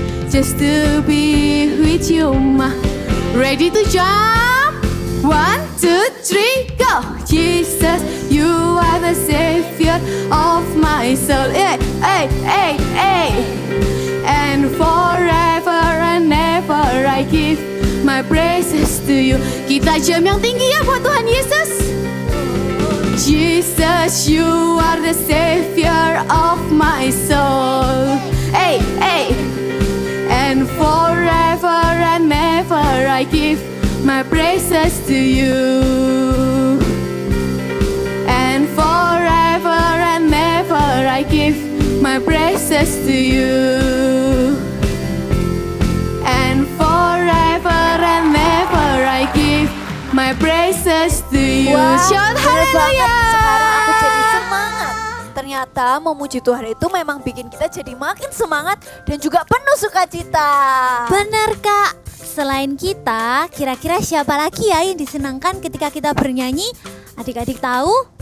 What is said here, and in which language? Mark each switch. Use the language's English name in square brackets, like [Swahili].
[English] Just to be with you, my. Ready to jump? 1, 2, 3, go! Jesus, you are the Savior of my soul. Hey, hey, hey, hey. And forever and ever I give my praises to you. [Indonesian] Kita jam yang tinggi ya buat Tuhan Yesus. [English] Jesus, you are the Savior of my soul. Hey, hey. And forever and ever I give my praises to you. And forever and ever I give my praises to you. And forever and ever I give my praises to you. Shout [Indonesian] bener banget. haleluya. Sekarang aku jadi semangat. Ternyata memuji Tuhan itu memang bikin kita jadi makin semangat dan juga penuh sukacita. Benar Kak, selain kita, kira-kira siapa lagi ya yang disenangkan ketika kita bernyanyi? Adik-adik tahu?